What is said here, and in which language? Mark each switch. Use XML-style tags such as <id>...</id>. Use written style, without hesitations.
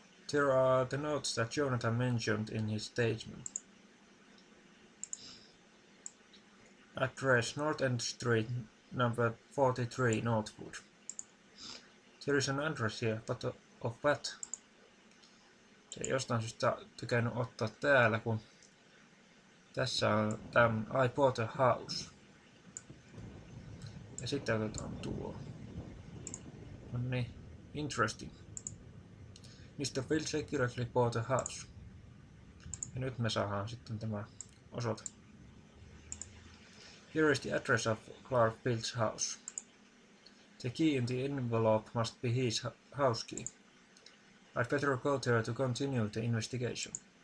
<en>There are the notes that Jonathan mentioned in his statement. Address North End Street, number 43, Northwood. There is an address here, but of what?</en> <fi>Se ei jostain syystä tykännyt ottaa täällä, kun tässä on</fi> <en>I bought a house.</en> <fi>Ja sitten otetaan tuo. No niin,</fi> <en>interesting. Mr. Phil secretly bought a house.</en> <fi>Ja nyt me saadaan sitten tämä osoite.</fi> <en>Here is the address of Clark Field's house. The key in the envelope must be his house key. I'd better go there to continue the investigation.</en>